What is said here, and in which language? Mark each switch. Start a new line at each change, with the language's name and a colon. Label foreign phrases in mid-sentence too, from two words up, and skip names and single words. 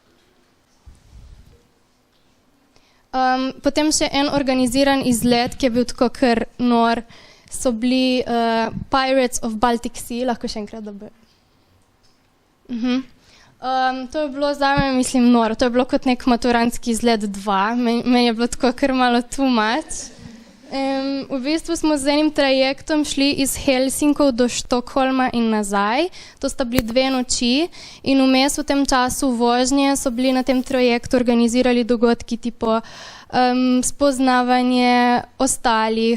Slovenian: Potem še en organiziran izlet, ki je bil tako kar nor, so bili Pirates of Baltic Sea, lahko še enkrat dobe. To je bilo zame, mislim, noro. To je bilo kot nek maturantski izlet 2. Meni je bilo tako kar malo
English: too much.
Slovenian: V bistvu smo z enim trajektom šli iz Helsinkov do Štokholma in nazaj. To sta bili 2 noči in vmes v tem času vožnje so bili na tem trajektu organizirali dogodki tipo spoznavanje ostalih.